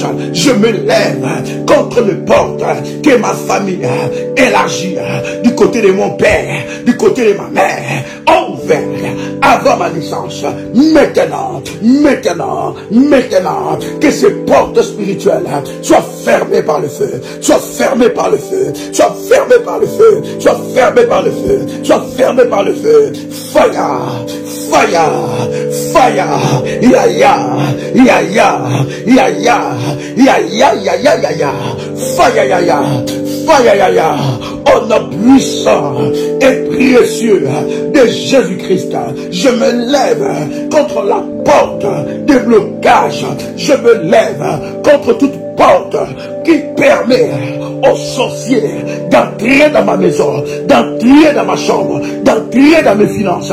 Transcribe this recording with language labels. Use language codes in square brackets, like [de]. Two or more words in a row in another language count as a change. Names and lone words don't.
[fr] Je me lève contre le porte que ma famille élargie du côté de mon père, du côté de ma mère, ont ouvert avant ma naissance. Maintenant, que ces portes spirituelles soient fermées par le feu, soient fermées par le feu, soient fermées par le feu, soient fermées par le feu, soient fermées par le feu. [en] Fire, fire, fire, ya ya, ya ya, ya ya, ya ya, ya ya, ya ya, fire, ya ya, fire, ya ya, [fr] au nom puissant et précieux de Jésus-Christ. Je me lève contre la porte de blocage. Je me lève contre toute porte qui permet aux sorciers d'entrer dans ma maison, d'entrer dans ma chambre, d'entrer dans mes finances.